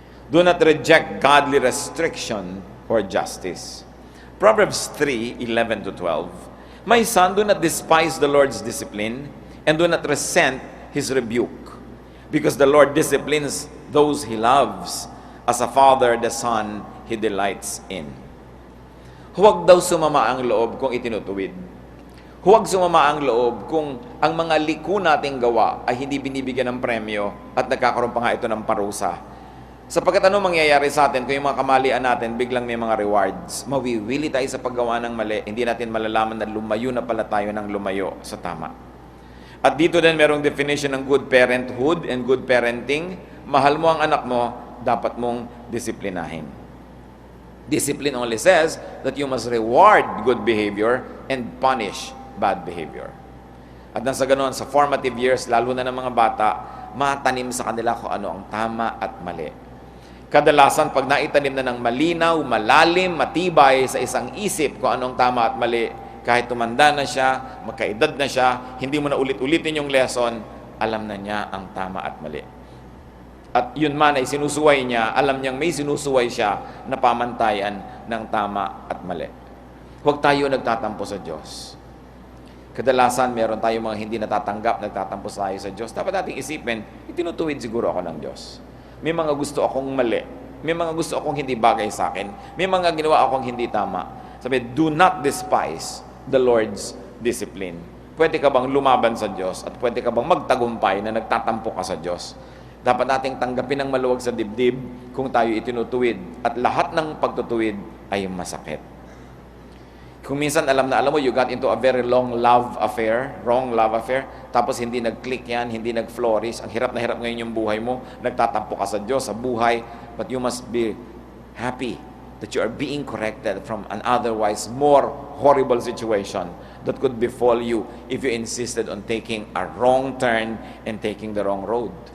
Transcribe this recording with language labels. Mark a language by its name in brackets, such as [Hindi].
[English] Do not reject godly restriction or justice. Proverbs 3:11-12. My son, do not despise the Lord's discipline and do not resent His rebuke, because the Lord disciplines those He loves, as a father the son He delights in. [Filipino] Huwag daw sumama ang loob kung itinutuwid. Huwag sumama ang loob kung ang mga liku nating gawa ay hindi binibigyan ng premyo at nagkakaroon pa nga ito ng parusa. Sapagkat ano mangyayari sa atin kung yung mga kamalian natin biglang may mga rewards? Mawiwili tayo sa paggawa ng mali, hindi natin malalaman na lumayo na pala tayo ng lumayo sa tama. At dito din merong definition ng [English] good parenthood and good parenting. [Filipino] Mahal mo ang anak mo, dapat mong disiplinahin. [English] Discipline only says that you must reward good behavior and punish bad behavior. [Filipino] At nasa ganoon, sa formative years, lalo na ng mga bata, matanim sa kanila kung ano ang tama at mali. Kadalasan, pag naitanim na ng malinaw, malalim, matibay sa isang isip kung anong tama at mali, kahit tumanda na siya, magkaedad na siya, hindi mo na ulit-ulitin yung lesson, alam na niya ang tama at mali. At yun man ay sinusuway niya, alam niyang may sinusuway siya na pamantayan ng tama at mali. Huwag tayo nagtatampo sa Diyos. Kadalasan, meron tayong mga hindi natatanggap, nagtatampo tayo sa Diyos. Dapat nating isipin, itinutuwid siguro ako ng Diyos. May mga gusto akong mali. May mga gusto akong hindi bagay sa akin. May mga ginawa akong hindi tama. Sabi, [English] do not despise the Lord's discipline. [Filipino] Pwede ka bang lumaban sa Diyos at pwede ka bang magtagumpay na nagtatampo ka sa Diyos? Dapat nating tanggapin ng maluwag sa dibdib kung tayo itinutuwid at lahat ng pagtutuwid ay masakit. Kung minsan alam mo, [English] you got into a very wrong love affair, [Filipino] tapos hindi nag-click yan, hindi nag-flourish, ang hirap na hirap ngayon yung buhay mo, nagtatampo ka sa Diyos, sa buhay, [English] but you must be happy that you are being corrected from an otherwise more horrible situation that could befall you if you insisted on taking a wrong turn and taking the wrong road.